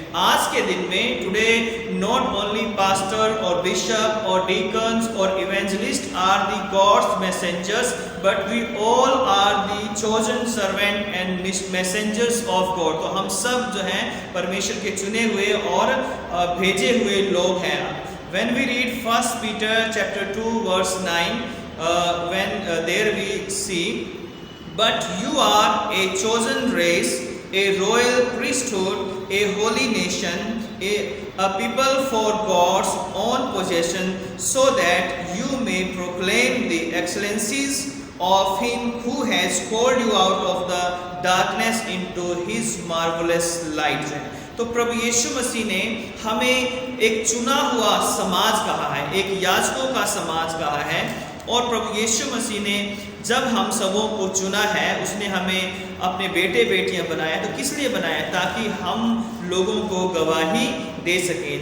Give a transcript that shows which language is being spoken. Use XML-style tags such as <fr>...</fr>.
<hi>आज के दिन में</hi> <en>Today not only pastor और bishop और deacons और evangelist are the God's messengers, but we all are the chosen servant and messengers of God.</en> <hi>तो हम सब जो हैं परमेश्वर के चुने हुए और भेजे हुए लोग हैं।</hi> <en>When we read 1 Peter chapter 2 verse 9, when there we see, but you are a chosen race, a royal priesthood, a holy nation, a people for God's own possession, so that you may proclaim the excellencies of Him who has called you out of the darkness into His marvelous light।</en> <hi>तो प्रभु यीशु मसीह ने हमें एक चुना हुआ समाज कहा है, एक याजकों का समाज कहा है। और प्रभु यीशु मसीह ने जब हम सबों को चुना है, उसने हमें अपने बेटे बेटियां बनाया। तो किस लिए बनाया? ताकि हम लोगों को गवाही दे सकें।</hi>